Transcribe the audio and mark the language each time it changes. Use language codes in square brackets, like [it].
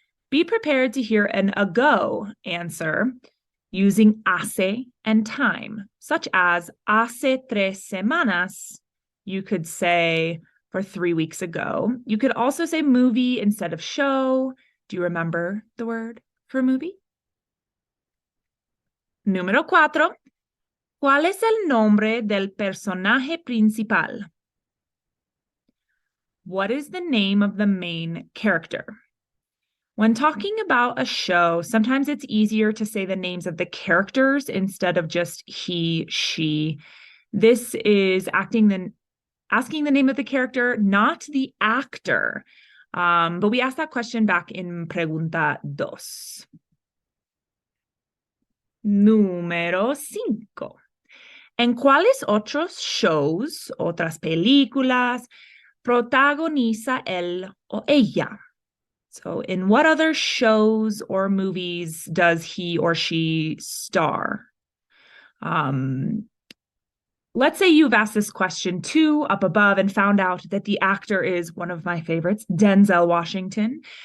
[en] Be prepared to hear an ago answer using hace and time, such as [es] hace 3 semanas. [en] You could say for 3 weeks ago. You could also say movie instead of show. Do you remember the word for movie? [es] Número 4. ¿Cuál es el nombre del personaje principal? [en] What is the name of the main character? When talking about a show, sometimes it's easier to say the names of the characters instead of just he, she. This is asking the name of the character, not the actor. But we asked that question back in Pregunta 2. Número 5. [es] ¿En cuáles otros shows, otras películas, protagoniza él o ella? [en] So in what other shows or movies does he or she star? Let's say you've asked this question too up above and found out that the actor is one of my favorites, Denzel Washington.